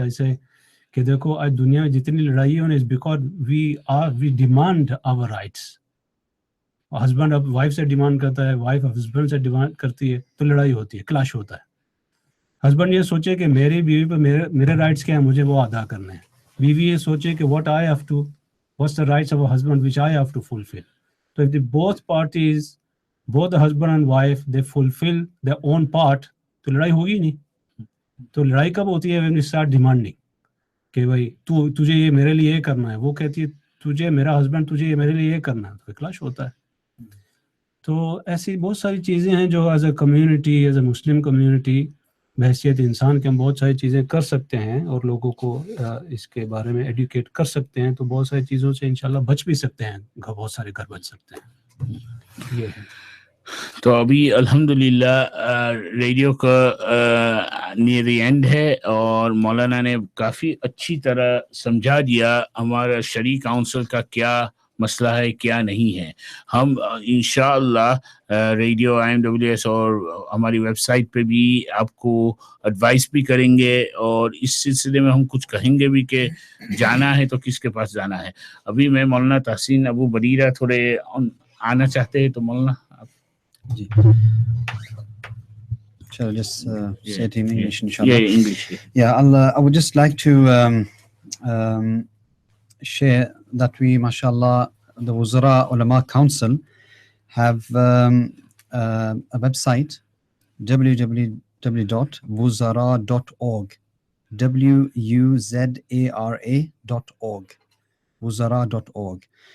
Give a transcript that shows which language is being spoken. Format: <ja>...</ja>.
<en>I say</en> <hi>कि देखो आज दुनिया में जितनी लड़ाई है,</hi> <en>is because we demand our rights.</en> <hi>Husband अब वाइफ से डिमांड करता है, वाइफ हस्बैंड से डिमांड करती है, तो लड़ाई होती है, क्लैश होता है. हस्बैंड ये सोचे कि मेरी बीवी पे मेरे राइट्स क्या हैं, मुझे वो अदा करने हैं. बीवी ये सोचे कि</hi> <en>what's the rights of a husband which I have to fulfill. So if both parties, both the husband and wife, they fulfill their own part,</en> <hi>तो लड़ाई होगी नहीं. तो लड़ाई कब होती है?</hi> <en>when we start demanding</en> <hi>कि भाई तुझे ये मेरे लिए ये करना है, वो कहती है तुझे, मेरा हस्बैंड तुझे ये मेरे लिए ये करना है, तो क्लैश होता है. तो ऐसी बहुत सारी चीज़ें हैं जो</hi> <en>as a community, as a Muslim community,</en> <hi>बहैसियत इंसान के हम बहुत सारी चीज़ें कर सकते हैं और लोगों को इसके बारे में एडुकेट कर सकते हैं. तो बहुत सारी चीज़ों से इंशाल्लाह बच भी सकते हैं, बहुत सारे घर बच सकते हैं. ये है. तो अभी अल्हम्दुलिल्लाह रेडियो का नियर द एंड है, और मौलाना ने काफ़ी अच्छी तरह समझा दिया हमारा शरी काउंसिल का क्या मसला है, क्या नहीं है. हम इंशाअल्लाह रेडियो IMWS और हमारी वेबसाइट पे भी आपको एडवाइस भी करेंगे, और इस सिलसिले में हम कुछ कहेंगे भी कि जाना है तो किसके पास जाना है. अभी मैं मौलाना तहसीन अबू बरीरा थोड़े आना चाहते हैं, तो मौलाना आप जी.</hi> <en>Shall I just say it in English, inshallah? Yeah, English. Yeah, I would just like to share that we, mashallah, the Wuzara Ulama Council have a website, www.wuzara.org, wuzara.org, wuzara.org.</en>